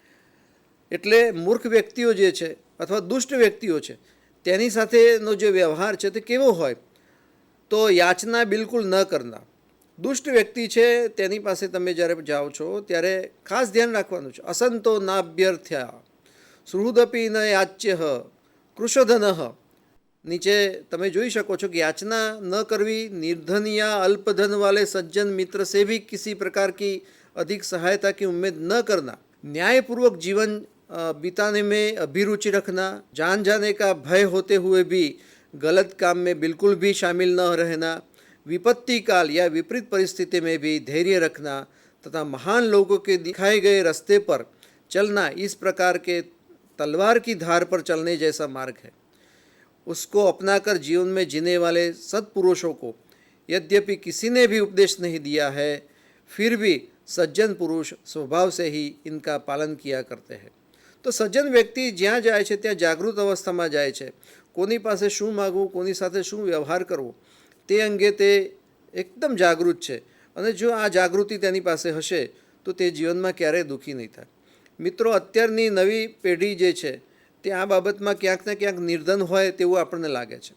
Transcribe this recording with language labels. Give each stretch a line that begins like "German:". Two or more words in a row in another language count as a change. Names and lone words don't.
Gujarati: એટલે મૂર્ખ વ્યક્તિઓ જે છે અથવા દુષ્ટ વ્યક્તિઓ છે તેની સાથેનો જે વ્યવહાર છે તે કેવો હોય, તો યાચના બિલકુલ ન કરના. દુષ્ટ વ્યક્તિ છે તેની પાસે તમે જ્યારે જાઓ છો ત્યારે ખાસ ધ્યાન રાખવાનું છે.
Sanskrit: असन्तो नाभ्यर्थ्या सुहृदपि न याच्य कृशधन.
Gujarati: નીચે તમે જોઈ શકો છો કે યાચના ન કરવી,
Hindi: निर्धनिया अल्पधन वाले सज्जन मित्र से भी किसी प्रकार की अधिक सहायता की उम्मीद न करना, न्यायपूर्वक जीवन बिताने में अभिरुचि रखना, जान जाने का भय होते हुए भी गलत काम में बिल्कुल भी शामिल न रहना, विपत्ति काल या विपरीत परिस्थिति में भी धैर्य रखना तथा महान लोगों के दिखाए गए रास्ते पर चलना इस प्रकार के तलवार की धार पर चलने जैसा मार्ग है. उसको अपनाकर जीवन में जीने वाले सत्पुरुषों को यद्यपि किसी ने भी उपदेश नहीं दिया है, फिर भी सज्जन पुरुष स्वभाव से ही इनका पालन किया करते हैं.
Gujarati: તો સજ્જન વ્યક્તિ જ્યાં જાય છે ત્યાં જાગૃત અવસ્થામાં જાય છે. કોની પાસે શું માગવું, કોની સાથે શું વ્યવહાર કરવો તે અંગે તે એકદમ જાગૃત છે, અને જો આ જાગૃતિ તેની પાસે હશે તો તે જીવનમાં ક્યારેય દુઃખી નહીં થાય. મિત્રો, અત્યારની નવી પેઢી જે છે તે આ બાબતમાં ક્યાંક ને ક્યાંક નિર્ધન હોય તેવું આપણને લાગે છે.